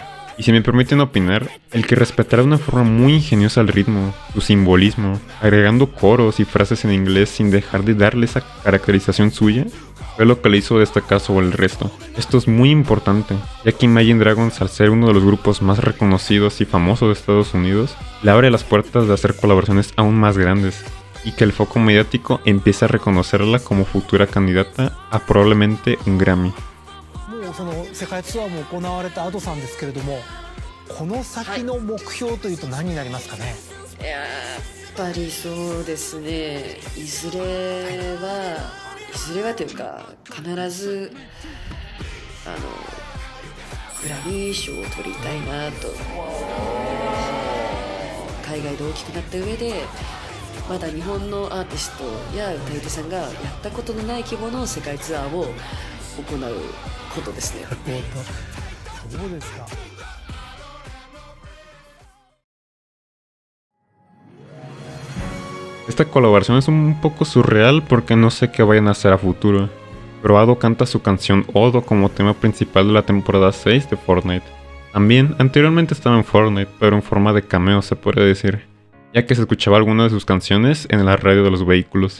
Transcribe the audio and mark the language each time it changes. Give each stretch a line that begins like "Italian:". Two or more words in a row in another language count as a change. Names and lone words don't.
Spanish: Y si me permiten opinar, el que respetara de una forma muy ingeniosa el ritmo, su simbolismo, agregando coros y frases en inglés sin dejar de darle esa caracterización suya, fue lo que le hizo destacar sobre el resto. Esto es muy importante, ya que Imagine Dragons, al ser uno de los grupos más reconocidos y famosos de Estados Unidos, le abre las puertas de hacer colaboraciones aún más grandes, y que el foco mediático empieza a reconocerla como futura candidata a probablemente un Grammy.
Japanese: その世界ツアーも行われたAdoさんですけれども、この先の目標というと何になりますかね。やっぱりそうですね、いずれはというか必ずグラミー賞を取りたいなと、海外で大きくなった上でまだ日本のアーティストや歌い手さんがやったことのない規模の世界ツアーを行うことですね。そうですか。
Spanish: Esta colaboración es un poco surreal porque no sé qué vayan a hacer a futuro, pero Ado canta su canción Odo como tema principal de la temporada 6 de Fortnite. También, anteriormente estaba en Fortnite, pero en forma de cameo se podría decir, ya que se escuchaba alguna de sus canciones en la radio de los vehículos.